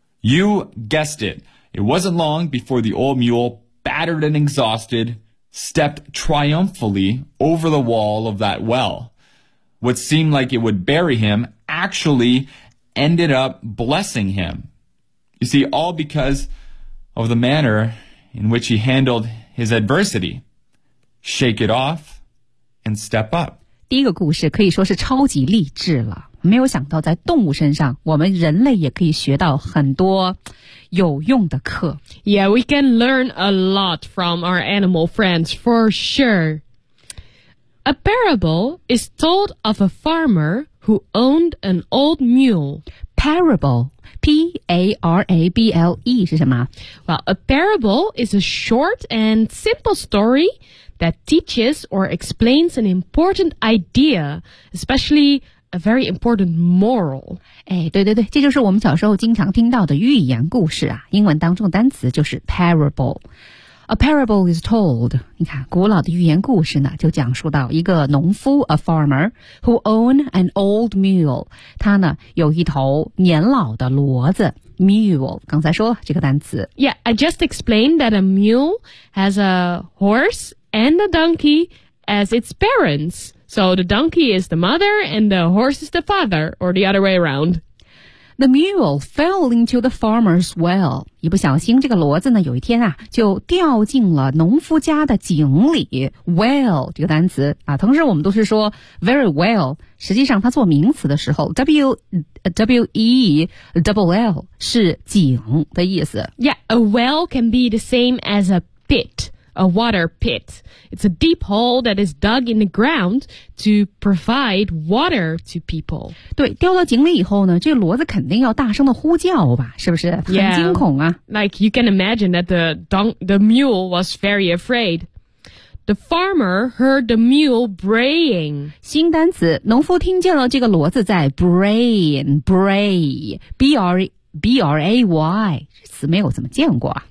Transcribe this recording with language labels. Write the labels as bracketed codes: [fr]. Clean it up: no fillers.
[en] You guessed it. It wasn't long before the old mule, battered and exhausted, stepped triumphantly over the wall of that well. What seemed like it would bury him actually ended up blessing him. You see, all because of the manner in which he handled his adversity. Shake it off and step up. [zh] 第一个故事可以说是超级励志了。没有想到在动物身上我们人类也可以学到很多有用的课。 [en] Yeah, we can learn a lot from our animal friends, for sure. A parable is told of a farmer who owned an old mule. Parable, P-A-R-A-B-L-E [zh] 是什么？ [en] Well, a parable is a short and simple story that teaches or explains an important idea, especially... A very important moral. [zh] 哎，对对对，这就是我们小时候经常听到的寓言故事啊。英文当中单词就是 parable. [en] A parable is told. [zh] 你看，古老的寓言故事呢，就讲述到一个农夫 ， [en] a farmer who owned an old mule. [zh] 他呢有一头年老的骡子 ，mule. 刚才说了这个单词。 [en] Yeah, I just explained that a mule has a horse and a donkey as its parents.So the donkey is the mother and the horse is the father, or the other way around. The mule fell into the farmer's well. [zh] 一不小心这个骡子呢有一天啊就掉进了农夫家的井里。 Well, 这个单词啊同时我们都是说 [en] very well, [zh] 实际上它做名词的时候 W-E-L-L 是井的意思。 [en] Yeah, a well can be the same as a pit. A water pit. It's a deep hole that is dug in the ground to provide water to people. [zh] 对，掉到井里以后呢，这骡子肯定要大声的呼叫吧，是不是？很惊恐啊。 [en] Yeah. Like you can imagine that the mule was very afraid. The farmer heard the mule braying. [zh] 新单词，农夫听见了这个骡子在 braying, bray, B-R-A-Y, 词没有怎么见过。